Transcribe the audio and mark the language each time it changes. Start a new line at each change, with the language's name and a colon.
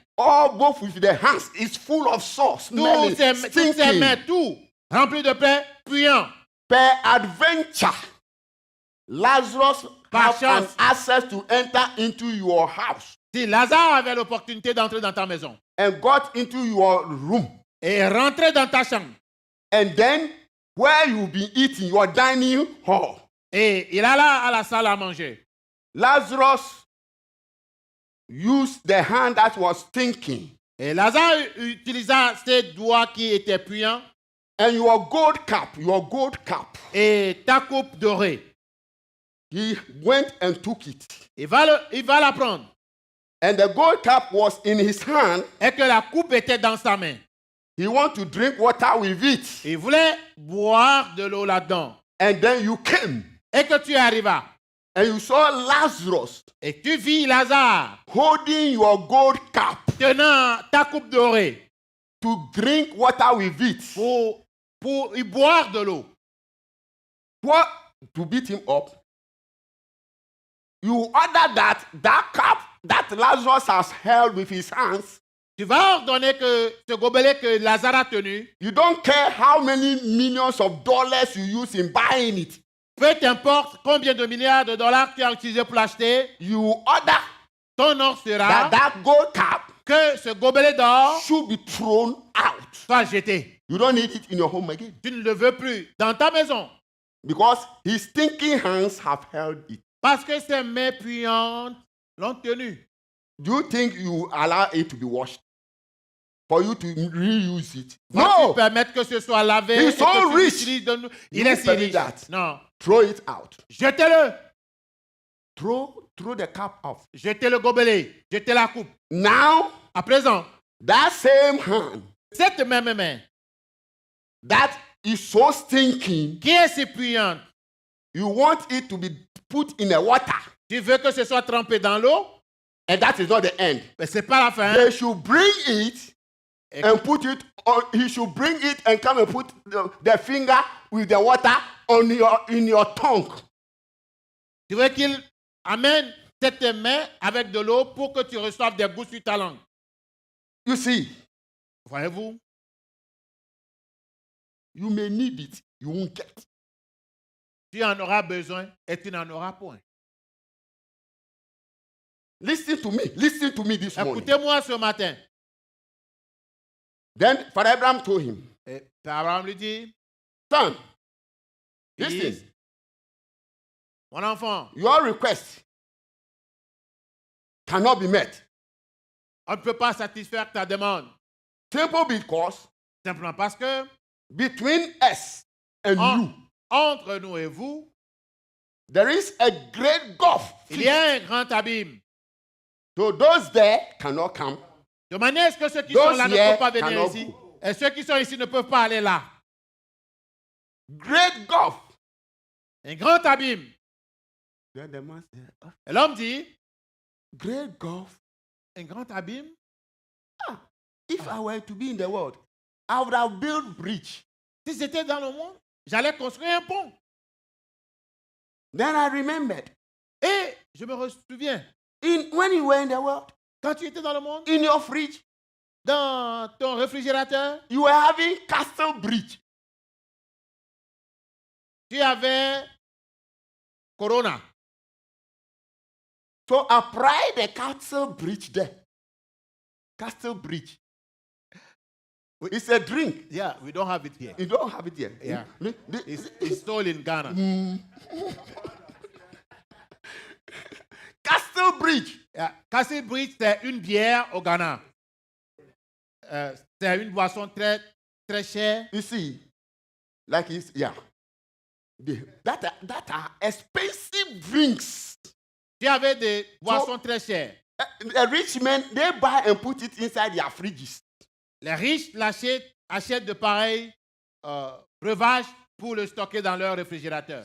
English: All both with the hands is full of salt, smelling,
French: Toutes ses
English: stinking.
French: mains, tout, rempli de plaies, puant.
English: Per adventure, Lazarus
French: Par
English: have an
French: chance.
English: access to enter into your house
French: Si Lazare avait l'opportunité d'entrer dans ta maison
English: and got into your room,
French: et rentrer dans ta chambre,
English: and then where you'll be eating, your dining hall,
French: et il alla à la salle à manger,
English: Lazarus used the hand that was stinking
French: et Lazare utilisa ses doigts qui étaient puants
English: and your gold cup,
French: et ta coupe dorée.
English: he went and took it.
French: Il va la prendre.
English: And the gold cup was in his hand.
French: Et que la coupe était dans sa main.
English: He want to drink water with it.
French: Il voulait boire de l'eau là-dedans.
English: And then you came
French: Et que tu arrivas.
English: and you saw Lazarus
French: Et tu vis Lazare
English: holding your gold cup
French: tenant ta coupe dorée
English: to drink water with it.
French: pour y boire de l'eau.
English: What? To beat him up. You order that cup that Lazarus has held with his hands.
French: Tu vas ordonner que ce gobelet que Lazare a tenu,
English: You don't care how many millions of dollars you use in buying it.
French: peu importe combien de milliards de dollars tu as utilisé pour l'acheter,
English: You order
French: ton ordre sera
English: that gold cup
French: que ce gobelet d'or
English: should be thrown out.
French: soit jeté.
English: You don't need it in your home again.
French: Tu ne le veux plus dans ta maison.
English: Because his stinking hands have held it.
French: Parce que ses mains puantes l'ont tenu.
English: Do you think you allow it to be washed? For you to reuse it?
French: Vas-tu
English: No!
French: permettre que ce soit lavé
English: He's
French: et
English: so
French: que tu
English: rich.
French: l'utilises de nous? Il
English: You
French: est si
English: permit
French: riche.
English: that.
French: Non.
English: Throw it out.
French: Jetez-le.
English: Throw the cup off.
French: Jetez le gobelet. Jetez la coupe.
English: Now,
French: À présent,
English: that same hand
French: cette même main
English: that is so stinking,
French: qui est si puante,
English: you want it to be put in the water.
French: tu veux que ce soit trempé dans l'eau,
English: And that is not the end.
French: mais c'est pas la fin.
English: They should bring it
French: Et
English: and put it on. He should bring it and come and put the finger with the water on in your tongue.
French: tu veux qu'il amène cette main avec de l'eau pour que tu reçoives des gouttes sur ta langue.
English: You see,
French: Voyez-vous?
English: you may need it, you won't get.
French: Tu en auras besoin et tu n'en auras point.
English: Listen to me this morning.
French: Écoutez-moi ce matin.
English: Then Father Abraham told him,
French: Et Abraham lui dit,
English: son,
French: fils,
English: listen,
French: mon enfant,
English: your request cannot be met.
French: on ne peut pas satisfaire ta demande.
English: Simple because
French: Simplement parce que
English: between us and you,
French: entre nous et vous,
English: there is a great gulf.
French: il y a un grand abîme.
English: So those there cannot come.
French: De manière à ce que ceux qui
English: Those
French: sont là ne
English: here
French: peuvent pas venir
English: cannot
French: ici.
English: go.
French: Et ceux qui sont ici ne peuvent pas aller là.
English: Great gulf.
French: Un grand abîme.
English: Then the man said, "Oh,
French: Et l'homme dit,
English: great gulf.
French: un grand abîme.
English: If I were to be in the world, I would have built bridge.
French: Si c'était dans le monde, j'allais construire un pont.
English: Then I remembered,
French: Et je me souviens,
English: when you were in the world,
French: quand tu étais dans le monde,
English: in your fridge,
French: dans ton réfrigérateur,
English: you were having Castle Bridge.
French: tu avais Corona.
English: So apply the Castle Bridge there. Castle Bridge. It's a drink. Yeah, we don't have it here. You don't have it here. Yeah. It's sold in Ghana. Castle Bridge. Yeah.
French: Castle Bridge, c'est une bière au Ghana. C'est une boisson très, très chère.
English: You see, like it's, yeah. That are expensive drinks.
French: Tu avais des boissons très chères.
English: The rich men, they buy and put it inside their fridges.
French: Les riches achètent de pareils breuvages pour le stocker dans leur réfrigérateur.